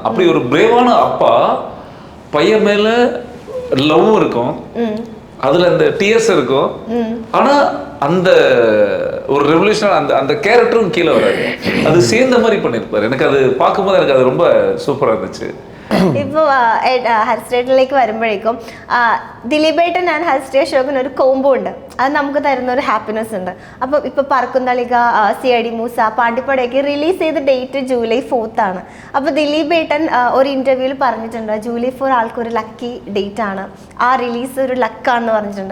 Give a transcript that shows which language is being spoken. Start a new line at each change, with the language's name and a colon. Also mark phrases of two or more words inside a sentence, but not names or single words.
Tamil: அப்படி ஒரு பிரேவான அப்பா, பையன் மேல லவ் இருக்கும், அதுல அந்த டிஎஸ் இருக்கும், ஆனா அந்த ஒரு ரெவல்யூஷன் அந்த கேரக்டரும் கீழே வராது, அது சேர்ந்த மாதிரி பண்ணிருப்பாரு. எனக்கு அது பார்க்கும்போது எனக்கு அது ரொம்ப சூப்பரா இருந்துச்சு.
Malayalam: ഇപ്പോൾ ഹരിശ്രേട്ടനിലേക്ക് വരുമ്പോഴേക്കും ദിലീപേട്ടൻ ആൻഡ് ഹരിശ്രീ അശോകൻ ഒരു കോംബോ ഉണ്ട്, അത് നമുക്ക് തരുന്ന ഒരു ഹാപ്പിനെസ് ഉണ്ട്. അപ്പോൾ ഇപ്പോൾ പറക്കുന്തളിക, CID മൂസ, പാണ്ടിപ്പടയൊക്കെ റിലീസ് ചെയ്ത ഡേറ്റ് ജൂലൈ 4th ആണ്. അപ്പോൾ ദിലീപേട്ടൻ ഒരു ഇൻ്റർവ്യൂവിൽ പറഞ്ഞിട്ടുണ്ട് ജൂലൈ 4 ആൾക്കൊരു ലക്കി ഡേറ്റ് ആണ്, ആ റിലീസ് ഒരു ലക്കാണെന്ന് പറഞ്ഞിട്ടുണ്ട്.